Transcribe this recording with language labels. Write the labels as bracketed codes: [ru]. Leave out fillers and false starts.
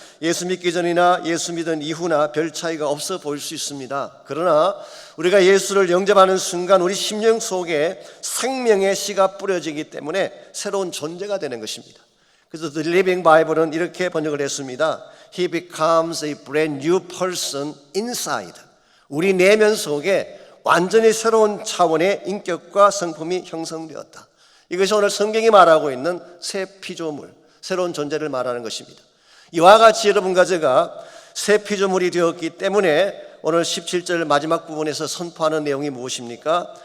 [ko] 예수 믿기 전이나 예수 믿은 이후나 별 차이가 없어 보일 수 있습니다. 그러나 우리가 예수를 영접하는 순간 우리 심령 속에 생명의 씨가 뿌려지기 때문에 새로운 존재가 되는 것입니다. 그래서 The Living Bible은 이렇게 번역을 했습니다. [en] He becomes a brand new person inside. [ko] 우리 내면 속에 완전히 새로운 차원의 인격과 성품이 형성되었다. 이것이 오늘 성경이 말하고 있는 새 피조물, 새로운 존재를 말하는 것입니다. 이와 같이 여러분과 제가 새 피조물이 되었기 때문에 오늘 17절 마지막 부분에서 선포하는 내용이 무엇입니까?